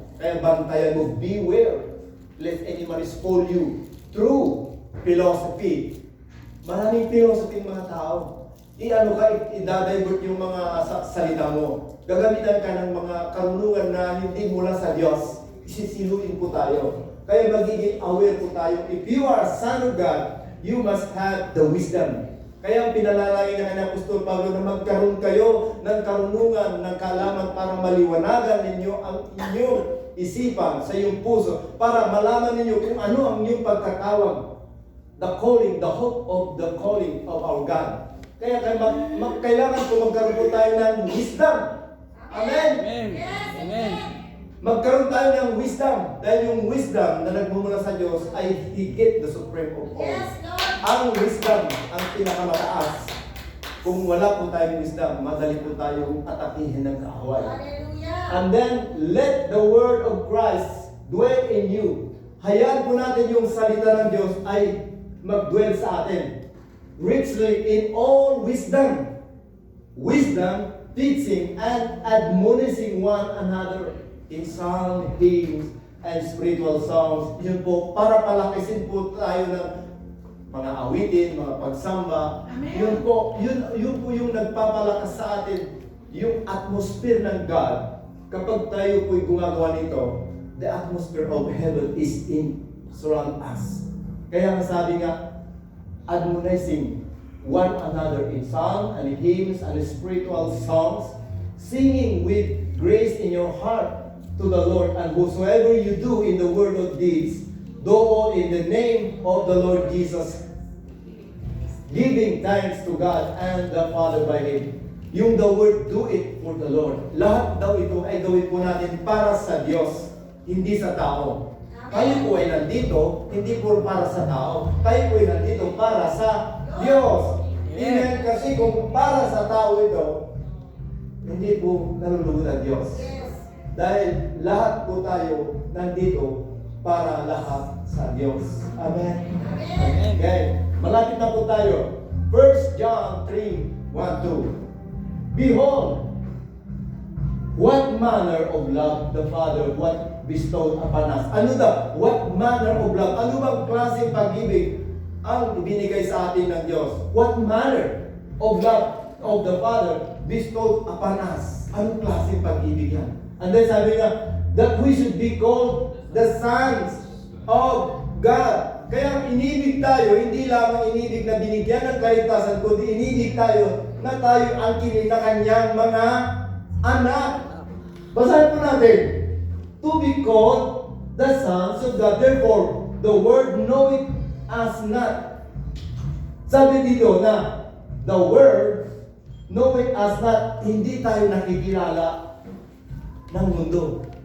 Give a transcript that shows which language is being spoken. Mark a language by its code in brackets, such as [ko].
[tl] Kaya bantayan mo, [en] beware lest any man spoil you through philosophy. [tl] Maraming philosophy mga tao. I-divert yung mga salita mo. Gagamitan ka ng mga karunungan na hindi mula sa Diyos. Isisiluin po tayo. Kaya magiging aware po tayo. [en] If you are a son of God, you must have the wisdom. [tl] Kaya ang pinalalangin ng Apostol Pablo na magkaroon kayo ng karunungan, ng kaalaman para maliwanagan ninyo ang inyong isipan sa iyong puso, para malaman ninyo kung ano ang inyong pagkatawag. [en] The calling, the hope of the calling of our God. [tl] Kaya kailangan po magkaroon po tayo ng wisdom. Amen? Amen. Yes. Amen. Magkaroon tayo ng wisdom. Dahil yung wisdom na nagmumula sa Diyos ay higit [en] the supreme of all. Yes, Lord. [tl] Ang wisdom ang pinakamataas. Kung wala po tayong wisdom, madali po tayong atakihin ng kaaway. Hallelujah. [en] And then, let the word of Christ dwell in you. [tl] Hayaan po natin yung salita ng Diyos ay mag-dwell sa atin. [en] Richly in all wisdom. Wisdom, teaching, and admonishing one another in psalm, hymns, and spiritual songs. [tl] Yun po, para palakisin po tayo ng mga awitin, mga pagsamba. Amen. Yun po yung nagpapalakas sa atin, yung atmosphere ng God. Kapag tayo po'y gumagawa nito, [en] the atmosphere of heaven is in surround us. [tl] Kaya sabi nga, [en] admonishing one another in psalm and hymns and spiritual songs, singing with grace in your heart to the Lord, and whatsoever you do in the word or deeds, do all in the name of the Lord Jesus, giving thanks to God and the Father by Him. Yung the word, do it for the Lord. [tl] Lahat daw ito ay gawin po natin para sa Diyos, hindi sa tao. Tayo po ay nandito, hindi po para sa tao. Tayo po ay nandito para sa Diyos. Amen. Kasi kung para sa tao ito, hindi po nalulugod ang Diyos. Dahil lahat po tayo nandito para lahat sa Diyos. Amen. Amen. Okay. Malapit na po tayo. 1 John 3:1-2. [en] Behold, what manner of love the Father what bestowed upon us. [tl] Ano daw? [en] What manner of love? [tl] Ano bang klaseng pag-ibig ang ibinigay sa atin ng Diyos? [en] What manner of love of the Father bestowed upon us? [tl] Anong klaseng pag-ibig yan? [en] And then [tl] sabi nga, [en] that we should be called the sons of God. [tl] Kaya inibig tayo, hindi lamang inibig na binigyan ng kaligtasan, kundi inibig tayo na tayo ang kinin na kanyang mga anak. Basahin po natin. [en] To be called the sons of God. Therefore, the word know it [tl] us not. Sabi dito na, [en] the world knoweth us not, [tl] hindi tayo nakikilala ng mundo.